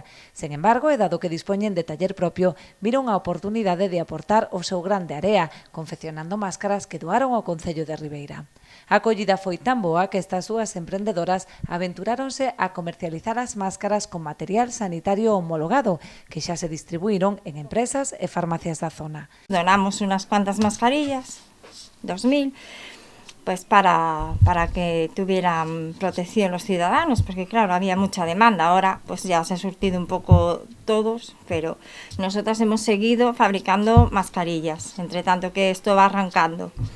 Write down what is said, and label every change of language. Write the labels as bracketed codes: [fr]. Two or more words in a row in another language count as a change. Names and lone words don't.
[gl] Sen embargo, e dado que dispoñen de taller propio, viron a oportunidade de aportar o seu grande area, confeccionando máscaras que doaron ao Concello de Ribeira. A acollida foi tan boa que estas dúas emprendedoras aventuráronse a comercializar as máscaras con material sanitario homologado, que xa se distribuíron en empresas e farmacias da zona. [es] Donamos unas cuantas mascarillas, 2000, pues para que tuvieran protección los ciudadanos, porque claro, había mucha demanda. Ahora pues ya se ha surtido un poco todos, pero nosotras hemos seguido fabricando mascarillas, entre tanto que esto va arrancando.